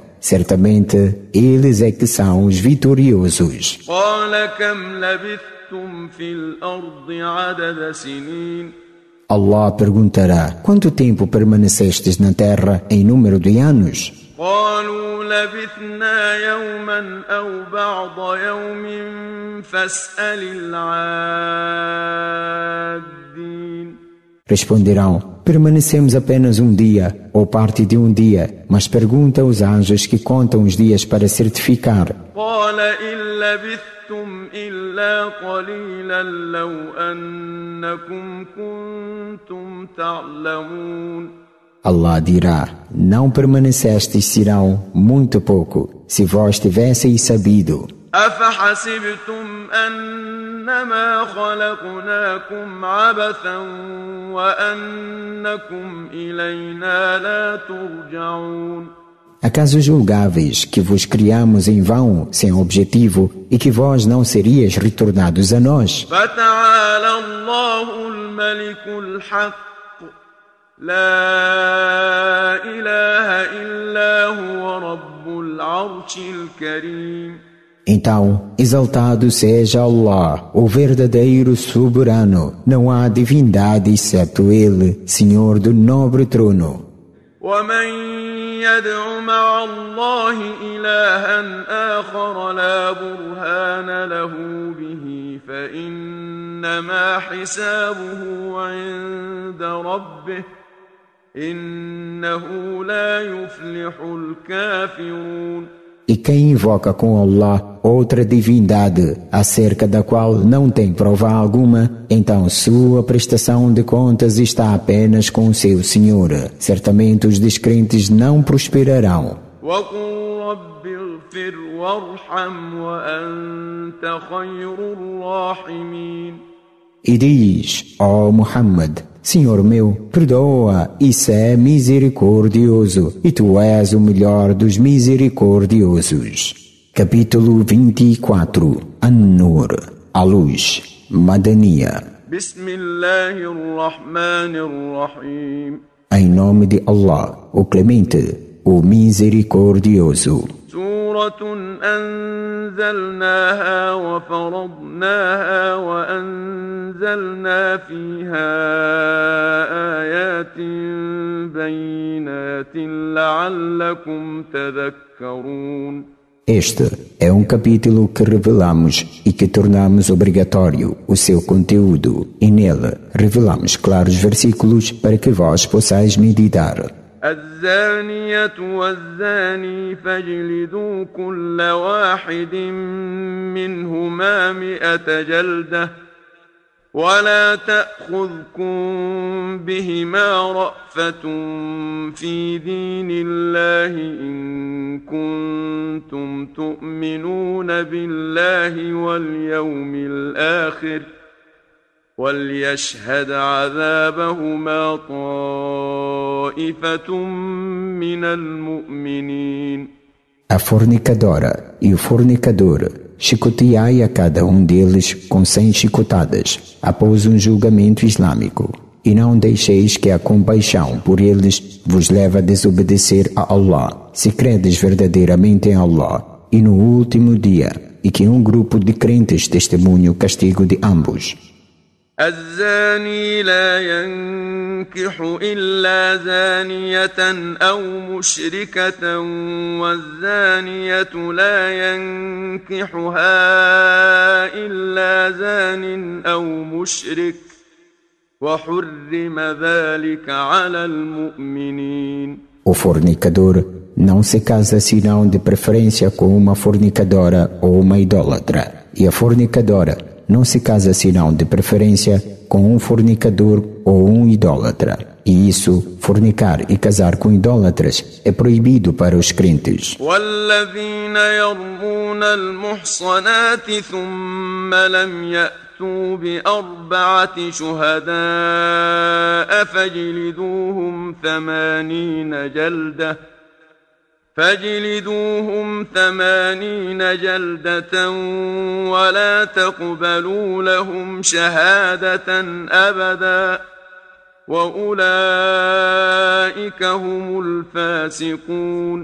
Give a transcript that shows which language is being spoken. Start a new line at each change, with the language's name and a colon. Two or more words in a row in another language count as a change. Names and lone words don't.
Portuguese: Certamente, eles é que são os vitoriosos.
Arabic: قال كم لبثتم في الأرض عدد سنين
Portuguese: Allah perguntará: quanto tempo permanecestes na terra em número de anos?
Arabic: قالوا لبثنا يوما أو بعض يوم فاسأل العادين
Portuguese: Responderão: permanecemos apenas um dia ou parte de um dia, mas pergunta aos anjos que contam os dias para certificar.
Arabic: قال إن لبثتم إلا قليلا لو أنكم كنتم تعلمون
Portuguese: Allah dirá: não permanecestes serão muito pouco, se vós tivesseis sabido.
Arabic: أفحسبتم أنما خلقناكم عبثا وأنكم إلينا لا ترجعون
Portuguese: Acaso julgáveis que vos criamos em vão, sem objetivo, e que vós não serias retornados a nós?
Arabic: فتعالى الله الملك الحق لا إله إلا هو رب العرش الكريم
Portuguese: Então, exaltado seja Allah, o verdadeiro soberano. Não há divindade exceto Ele, Senhor do nobre trono.
Arabic: ومن يدع مع الله إلها آخر لا برهان له به فإنما حسابه عند ربه إنه لا يفلح الكافرون
Portuguese: E quem invoca com Allah outra divindade, acerca da qual não tem prova alguma, então sua prestação de contas está apenas com seu Senhor. Certamente os descrentes não prosperarão.
Arabic: وقل رب اغفر وارحم وأنت خير الراحمين
Portuguese: E diz: ó Muhammad, Senhor meu, perdoa e sé misericordioso, e tu és o melhor dos misericordiosos. Capítulo 24 An-Nur, a luz, Madaniya.
Arabic: بسم الله الرحمن الرحيم
Portuguese: Em Em nome de Allah, o Clemente, o Misericordioso.
Arabic: سورة أنزلناها وفرضناها وأنزلنا فيها آيات بينات لعلكم تذكرون.
Portuguese: Este é um capítulo que revelamos e que tornamos obrigatório o seu conteúdo, e nele revelamos claros versículos para que vós possais meditar.
Arabic: الزانية والزاني فاجلدوا كل واحد منهما 100 جلدة ولا تأخذكم بهما رأفة في دين الله إن كنتم تؤمنون بالله واليوم الآخر وليشهد عذابهما طائفة من المؤمنين.
Portuguese: A fornicadora e o fornicador, chicoteai a cada um deles com 100 chicotadas, após um julgamento islâmico, e não deixeis que a compaixão por eles vos leve a desobedecer a Allah, se credes verdadeiramente em Allah e no último dia, e que um grupo de crentes testemunhe o castigo de ambos.
Arabic: الزاني لا ينكح إلا زانية أو مشركة والزانية لا ينكحها إلا زان أو مشرك وحرم ذلك على المؤمنين.
Portuguese: O fornicador não se casa senão de preferência com uma fornicadora ou uma idólatra, e a fornicadora não se casa senão de preferência com um fornicador ou um idólatra. E isso, fornicar e casar com idólatras, é proibido para os crentes.
Arabic: وَالَّذِينَ يَرْمُونَ الْمُحْصَنَاتِ ثُمَّ لَمْ يَأْتُوا بِأَرْبَعَةِ شُهَدَاءَ فَاجْلِدُوهُمْ 80 جلدة ولا تقبلوا لهم شهادة أبدا وأولئك هم الفاسقون.